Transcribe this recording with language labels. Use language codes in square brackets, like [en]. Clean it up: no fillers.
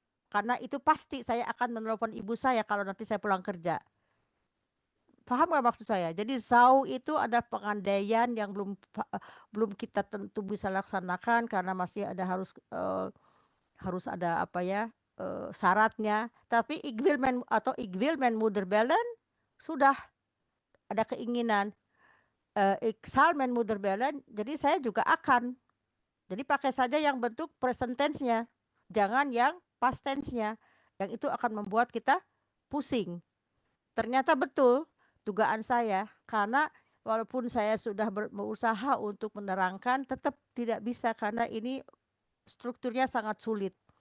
[id] Karena itu pasti saya akan menelpon ibu saya kalau nanti saya pulang kerja. Paham nggak maksud saya? Jadi zau itu ada pengandaian yang belum kita tentu bisa laksanakan karena masih ada harus ada apa ya syaratnya. Tapi [nl] ik wil mijn moeder bellen [id] sudah ada keinginan. [nl] Ik zal mijn moeder bellen. [id] Jadi saya juga akan. Jadi pakai saja yang bentuk present tense-nya, jangan yang past tense-nya. Yang itu akan membuat kita pusing. Ternyata betul dugaan saya, karena walaupun saya sudah berusaha untuk menerangkan, tetap tidak bisa karena ini strukturnya sangat sulit.